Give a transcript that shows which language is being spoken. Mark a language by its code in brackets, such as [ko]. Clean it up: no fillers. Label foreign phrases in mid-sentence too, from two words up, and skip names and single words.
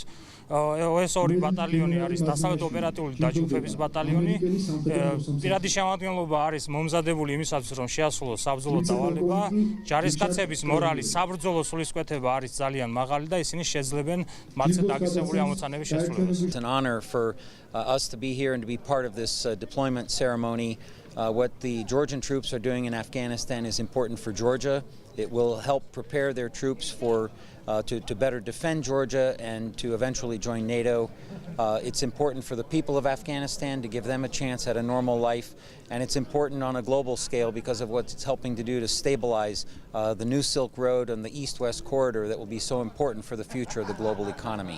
[ka] ეს ორი ბატალიონი არის დასავლეთ ოპერატიული დაჯგუფების ბატალიონი. პირადი შემადგენლობა არის მომზადებული იმისათვის, რომ შეასრულოს საბრძოლო დავალება. ჯარისკაცების მორალი, საბრძოლო სულისკვეთება არის ძალიან მაღალი და ისინი შეძლებენ მათზე დაგისებული ამოცანების შესრულებას. [en] It's an honor for us to be here and to be part of this deployment ceremony. What the Georgian troops are doing in Afghanistan is important for Georgia. It will help prepare their troops for to better defend Georgia and to eventually join NATO. It's important for the people of Afghanistan to give them a chance at a normal life, and it's important on a global scale because of what it's helping to do to stabilize the new Silk Road and the East-West corridor that will be so important for the future of the global economy.